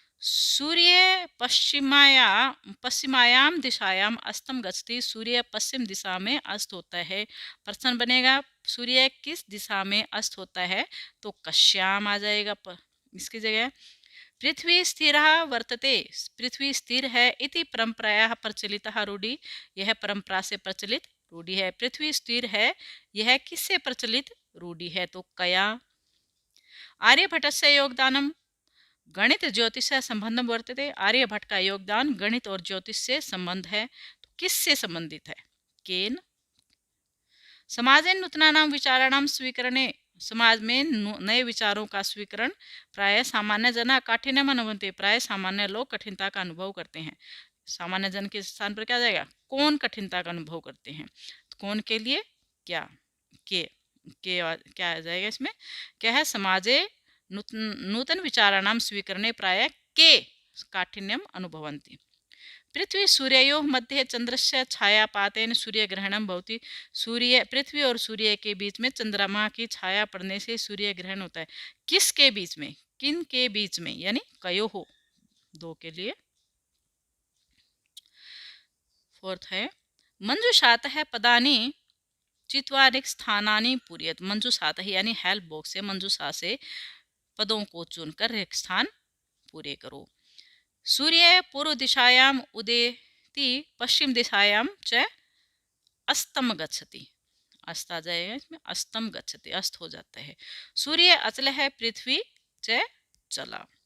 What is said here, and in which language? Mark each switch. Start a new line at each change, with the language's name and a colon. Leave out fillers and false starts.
Sanskrit: सूर्य पश्चिमायाम दिशायाम अस्तम गच्छति।
Hindi: सूर्य पश्चिम दिशा में अस्त होता है। प्रश्न बनेगा सूर्य किस दिशा में अस्त होता है, तो कश्याम आ जाएगा इसकी जगह।
Sanskrit: पृथ्वी स्थिरः वर्तते। पृथ्वी स्थिर है इति परंपरायाः प्रचलितः रूढ़ि।
Hindi: यह परंपरा से प्रचलित रूढ़ि है। पृथ्वी स्थिर है, यह किससे प्रचलित रूढ़ि है, तो कया।
Sanskrit: आर्यभट्टस्य योगदानम गणित ज्योतिष से संबंधम वर्तते।
Hindi: आर्यभट्ट का योगदान गणित और ज्योतिष से संबंध है, तो किससे संबंधित है, केन।
Sanskrit: समाजे नूतनानां विचाराणां स्वीकरणे।
Hindi: समाज में नए विचारों का स्वीकरण।
Sanskrit: प्राय सामान्य जना काठिन्यम अनुभवन्ति।
Hindi: प्राय सामान्य लोग कठिनता का अनुभव करते हैं। सामान्य जन के स्थान पर क्या जाएगा, कौन कठिनता का अनुभव करते हैं, तो कौन के लिए क्या, के क्या आ जाएगा इसमें, क्या है,
Sanskrit: समाजे नूतन विचाराणां स्वीकरणे प्राय के काठिन्यम अनुभवन्ति। पृथ्वी सूर्योः मध्ये चंद्रस्य छायापातेन सूर्य ग्रहणम भवति।
Hindi: सूर्य, पृथ्वी और सूर्य के बीच में चंद्रमा की छाया पड़ने से सूर्य ग्रहण होता है। किसके बीच में, किन के बीच में, यानी कयोः, दो के लिए।
Sanskrit: फोर्थ
Hindi: है
Sanskrit: मंजुषातः पदानि चित्वानि स्थानानि पूरयत।
Hindi: मंजुषातः यानी हेल्प बॉक्स से, मंजुषा से पदों को चुनकर एक स्थान पूरे करो।
Sanskrit: सूर्य पूर्व दिशायाम उदेति पश्चिम दिशायाम च अस्तम गच्छति।
Hindi: अस्त आ जाएगा इसमें,
Sanskrit: अस्तम गच्छति,
Hindi: अस्त हो जाता है। सूर्य अचल है,
Sanskrit: पृथ्वी च चला।